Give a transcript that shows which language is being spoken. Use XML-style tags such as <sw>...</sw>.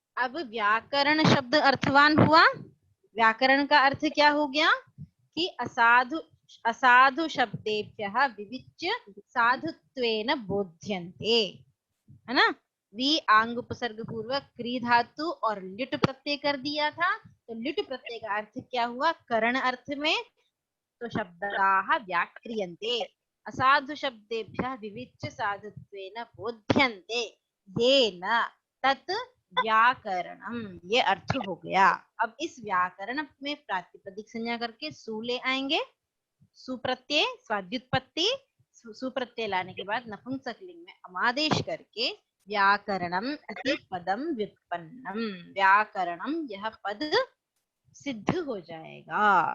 <hi>अब व्याकरण शब्द अर्थवान हुआ। व्याकरण का अर्थ क्या हो गया कि</hi> <sa>असाधु शब्देभ्यः विविच्य साधुत्वेन बोध्यन्ते,</sa> <hi>है ना। वी आंग उपसर्ग पूर्वक क्री धातु और लिट प्रत्यय कर दिया था। तो लिट प्रत्यय का अर्थ क्या हुआ, करण अर्थ में।</hi> <sa>तो शब्दाः व्याक्रियन्ते असाधु शब्देभ्यः विविच्य साधुत्वेन बोध्यन्ते येन तत् व्याकरणम,</sa> <hi>ये अर्थ हो गया। अब इस व्याकरण में प्रातिपदिक संज्ञा करके सु ले आएंगे, सुप्रत्यय स्वाद्युत्पत्ति, सुप्रत्यय लाने के बाद नपुंसकलिंग में अमादेश करके</hi> <sa>व्याकरणम इति पदम व्युत्पन्नम,</sa> <hi>व्याकरणम यह पद सिद्ध हो जाएगा।</hi>